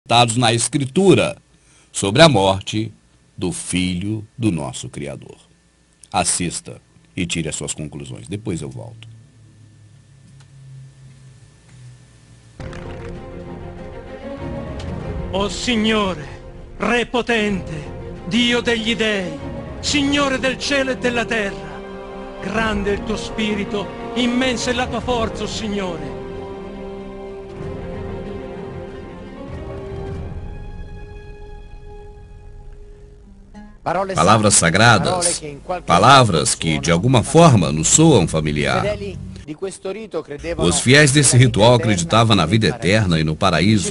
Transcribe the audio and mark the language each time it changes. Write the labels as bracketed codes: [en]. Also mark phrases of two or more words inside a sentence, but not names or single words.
[pt] Dados na Escritura sobre a morte do Filho do nosso Criador. Assista e tire as suas conclusões. Depois eu volto. [it] O Signore, Re potente, Dio degli dei, Signore del cielo e della terra, grande è il tuo spirito, immensa è la tua forza, o Signore. [pt] Palavras sagradas, palavras que de alguma forma nos soam familiar. Os fiéis desse ritual acreditavam na vida eterna e no paraíso.